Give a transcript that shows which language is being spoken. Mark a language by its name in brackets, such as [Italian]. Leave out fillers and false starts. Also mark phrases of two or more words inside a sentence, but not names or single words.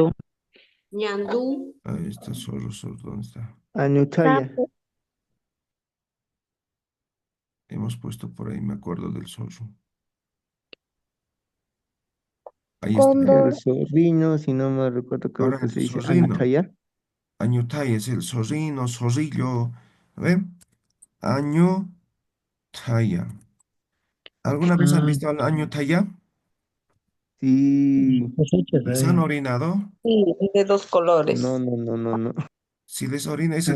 [Spanish] Ñandú. Ahí está el zorro, zorro, ¿dónde está? añutaya, Sapo. Hemos puesto por ahí, me acuerdo del zorro. Ahí está. el Cóndor. zorrino, si no me recuerdo, creo Ahora que el se dice zorrino. añutaya. Añutay es el zorrino, zorrillo. A ver, añutaya. ¿Alguna vez han ah, visto al añutaya? Sí, cosechas ¿Les han ahí. orinado? Sí, de dos no, colores. no, no, no, no. Si les orina es